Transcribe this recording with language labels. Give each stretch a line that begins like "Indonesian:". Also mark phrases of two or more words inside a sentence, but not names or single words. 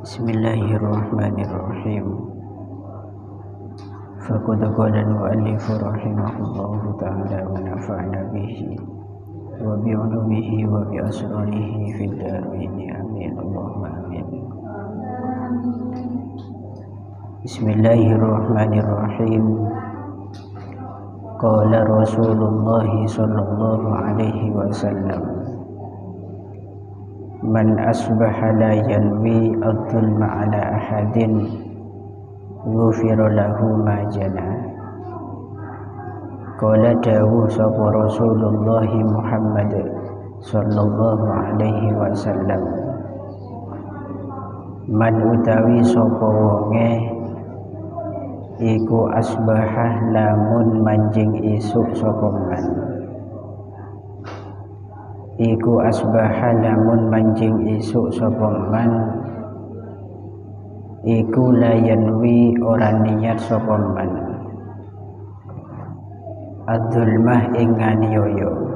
Arabic: بسم الله الرحمن الرحيم. فقد قال المؤلف رحمه الله تعالى ونفعنا به وبعلومه وبأسراره في الدارين. آمين. اللهم آمين. بسم الله الرحمن الرحيم. قال رسول الله صلى الله عليه وسلم، من أصبح لا ينوي الظلم على أحد غفر له ما جنى. Qala
Javanese: dawuh sapa
Arabic: Rasulullah Muhammad صلى الله عليه وسلم,
Javanese: man utawi sapa wonge iku asbahah lamun manjing isuk sapa man, iku asbahah lamun manjing isuk sapa man, iku layanwi ora niat sapa man adzulmah ing nganiaya